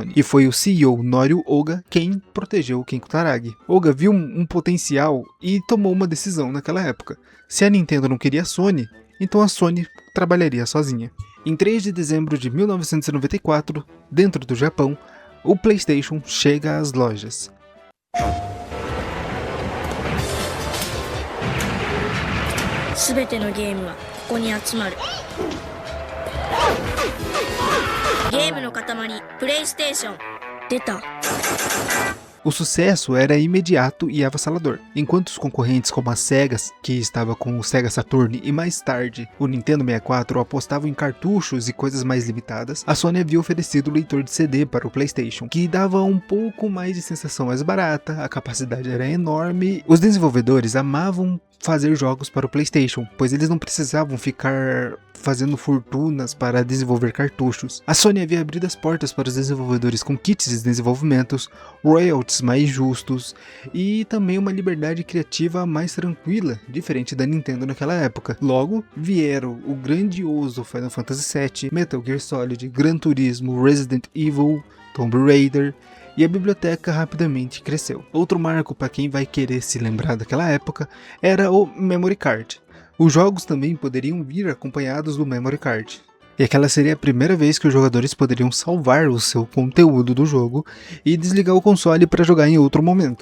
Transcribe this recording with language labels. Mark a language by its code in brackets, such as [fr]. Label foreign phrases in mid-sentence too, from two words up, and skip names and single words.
[pt] E foi o CEO Norio Oga quem protegeu o Ken Kutaragi. Oga viu um potencial e tomou uma decisão naquela época. Se a Nintendo não queria a Sony, então a Sony trabalharia sozinha. Em 3 de dezembro de 1994, dentro do Japão, o PlayStation chega às lojas. [ja] すべてのゲームはここに集まる。ゲームの塊、プレイステーション。出た。 [pt] O sucesso era imediato e avassalador, enquanto os concorrentes como a Sega, que estava com o Sega Saturn, e mais tarde o Nintendo 64 apostavam em cartuchos e coisas mais limitadas, a Sony havia oferecido o leitor de CD para o PlayStation, que dava um pouco mais de sensação mais barata, a capacidade era enorme. Os desenvolvedores amavam fazer jogos para o PlayStation, pois eles não precisavam ficar fazendo fortunas para desenvolver cartuchos. A Sony havia abrido as portas para os desenvolvedores com kits de desenvolvimento, royalties mais justos e também uma liberdade criativa mais tranquila, diferente da Nintendo naquela época. Logo, vieram o grandioso Final Fantasy VII, Metal Gear Solid, Gran Turismo, Resident Evil, Tomb Raider, e a biblioteca rapidamente cresceu. Outro marco para quem vai querer se lembrar daquela época era o [en] Memory Card. [pt] Os jogos também poderiam vir acompanhados do [en] Memory Card. [pt] E aquela seria a primeira vez que os jogadores poderiam salvar o seu conteúdo do jogo e desligar o console para jogar em outro momento.